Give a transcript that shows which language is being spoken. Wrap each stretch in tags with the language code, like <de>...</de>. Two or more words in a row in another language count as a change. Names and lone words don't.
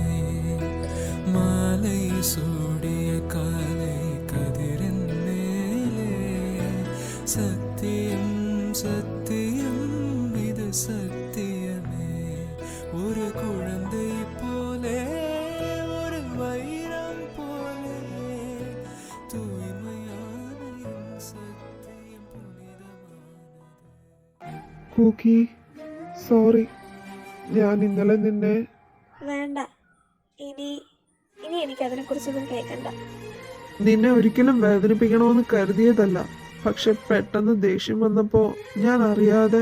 <ta>மாலை சூடிய காலை கதிரின் மேலே சத்தியம் சத்தியம் இது சத்தியமே. ஒரு குழந்தை போலே ஒரு வைரம் போலே தூய்மையான என் சத்தியம் புனிதமானது.</ta> <ml>കൂക്കി സോറി, ഞാൻ ഇന്നലെ നിന്നെ വേണ്ട, ഇനി ഇനി എനിക്ക് അതിനെക്കുറിച്ചൊന്നും കേൾക്കണ്ട. നിന്നെ ഒരിക്കലും വേദനിപ്പിക്കണമെന്ന് കരുതിയതല്ല. പക്ഷെ പെട്ടെന്ന് ദേഷ്യം വന്നപ്പോ ഞാൻ അറിയാതെ.</ml>